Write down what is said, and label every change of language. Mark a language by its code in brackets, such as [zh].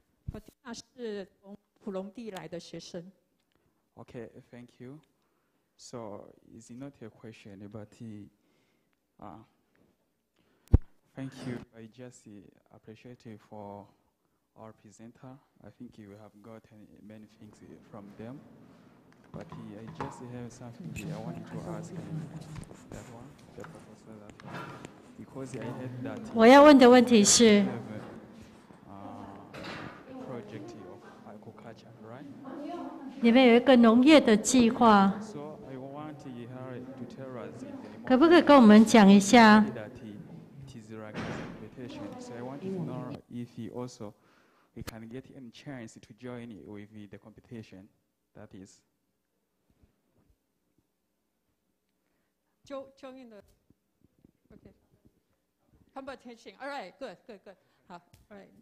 [zh] Fatina 是从普隆地来的学生。 [en] Okay, thank you. So it's not a question, but thank you. I just appreciate it for our presenter. I think you have gotten many things from them. But I just have something I wanted to ask that one, the professor that one, because I heard that [zh] 我要问的问题是 [en] project of agriculture, right? [zh] 你们有一个农业的计划， [en] So I want her to tell us [zh] 可不可以跟我们讲一下？ [en] that it is like a competition. So I want to know if he also we can get any chance to join with the competition. That is. Join the okay competition. All right, good. 好 all right.